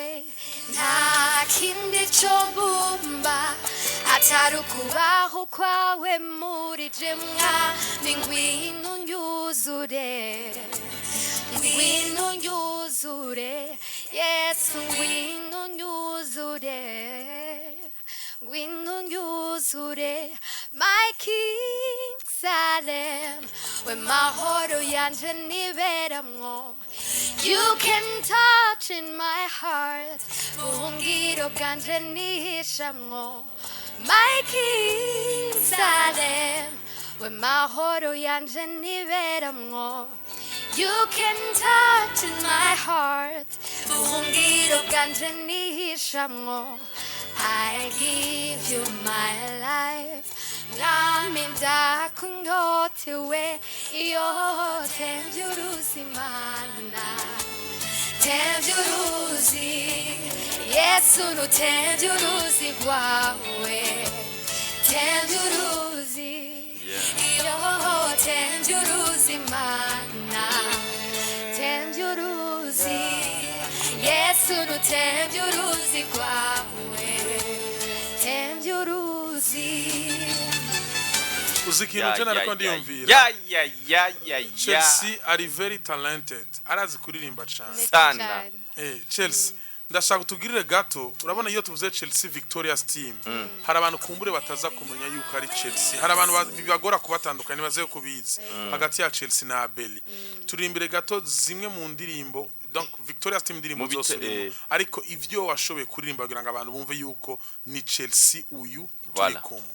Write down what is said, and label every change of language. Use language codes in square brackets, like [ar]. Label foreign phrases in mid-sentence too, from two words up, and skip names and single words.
[rn] Nta kindi cyo mbumba atari ukubaho kwawe muri je, mwami ngwino unyuzure, ngwino unyuzure, Yesu ngwino unyuzure, ngwino unyuzure. [en] My King [rn] Salem, we mahoro yanje niberamwo. [en] You can touch in my heart, [rn] buhungiro bwanje nihishamwo. [en] My King [rn] Salem, we mahoro yanje niberamwo. [en] You can touch in my heart, [rn] buhungiro bwanje nihishamwo. [en] I give you my life, [rn] mwami ndakunyotewe, yotenduruzi mana, tenduruzi, Yesu nutenduruzi kwawe, tenduruzi, yotenduruzi mana, tenduruzi, Yesu nutenduruzi kwawe, tenduruzi. uzi ikintu je nariko ndiyumvira. Chercy ari [en] very talented, [rn] arazi kuririmba cyane Sana. Chercy, ndashaka utugirire gato. Urabona iyo tuvuze Chercy Victoria's team, hari abantu kumbure bataza kumenya yuko ari Chercy, hari abantu bibagora kubatandukanya baze kubizi hagati ya Chercy na Abeli. Turimbire gato zimwe mu ndirimbo, donc Victoria's team ndirimbo zose, ariko ivyo washoboye kuririmba kugira ngo abantu bumve yuko ni Chercy uyu turi kumwe.